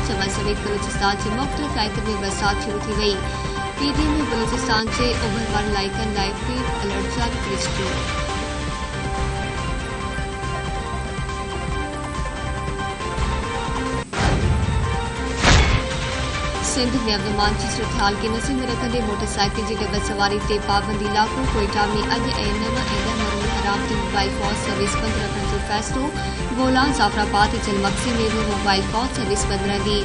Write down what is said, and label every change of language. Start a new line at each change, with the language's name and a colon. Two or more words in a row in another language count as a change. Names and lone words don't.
Sindhi: चमन समेत बलूचिस्तान के मुख़्तलिफ़ इलाइक़नि में बरसात शुरू थी वई। पीडी में बलूचिस्तान के ओभर वारनि इलाइक़नि लाइ रेड अलर्ट जारी करे छॾियो। सिंध में अमन की सूरत के नज़र में रखंदे मोटरसाइकिल की डबल सवारी ते पाबंदी लागू। कोयटा में अॼु ऐं 9 महीने हराम ते मोबाइल फोन सर्विस बंद रखण जो फ़ैसिलो। बोलान जाफराबाद ऐं जलमक्सी में भी मोबाइल फोन सर्विस बंद रहंदी।